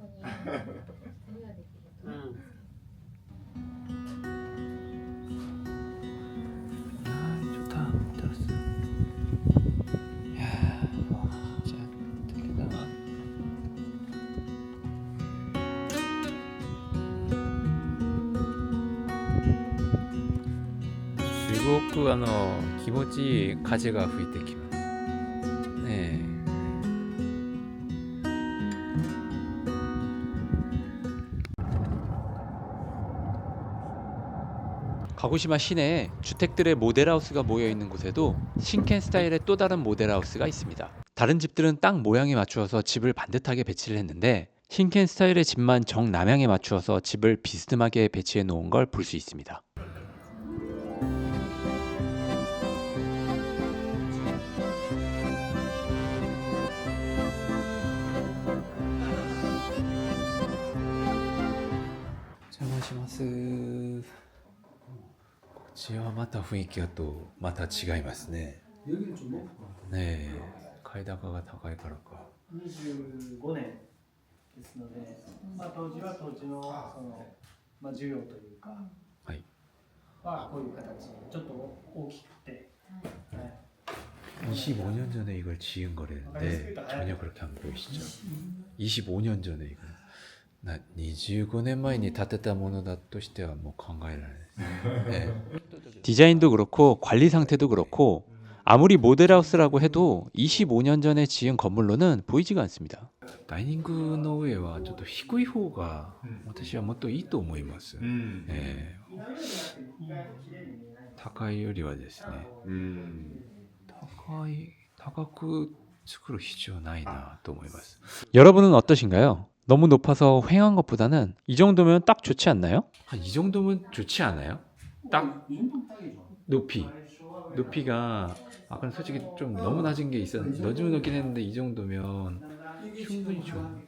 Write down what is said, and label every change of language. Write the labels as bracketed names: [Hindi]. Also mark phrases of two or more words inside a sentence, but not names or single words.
[Korean] 좋다. 들었어. 야, 진짜 대단하다. [Japanese] 즐겁고 気持ちいい風が吹いてきますね。 [Korean] 가고시마 시내에 주택들의 모델하우스가 모여있는 곳에도 신켄 스타일의 또 다른 모델하우스가 있습니다. 다른 집들은 땅 모양에 맞추어서 집을 반듯하게 배치를 했는데 신켄 스타일의 집만 정남향에 맞추어서 집을 비스듬하게 배치해 놓은 걸 볼 수 있습니다. 안녕하세요. [Japanese] こっちはまた雰囲気がとまた違いますね。ねえ、階高が高いからか。 25年ですので、当時は当時の需要というか、はい。こういう形、ちょっと大きくて。 [Korean] 25년 전에 이걸 지은 거라는데 전혀 그렇게 안 보이시죠? 25년 전에 이거. [Japanese] 25 年前に建てたものだとしてはもう考えられない。 [Korean] 디자인도 그렇고 관리 상태도 그렇고 아무리 모델하우스라고 해도 25년 전에 지은 건물로는 보이지가 않습니다. [Japanese] ダイニングの上はちょっと低い方が私はもっといいと思います。高いよりはですね、高く作る必要ないなと思います。 [Korean] 여러분은 어떠신가요? 너무 높아서 휑한 것보다는 이 정도면 딱 좋지 않나요? 이 정도면 좋지 않아요? 딱 높이가 아까 솔직히 좀 너무 낮은 게 있었는데 너무 높긴 했는데 이 정도면 충분히 좋아.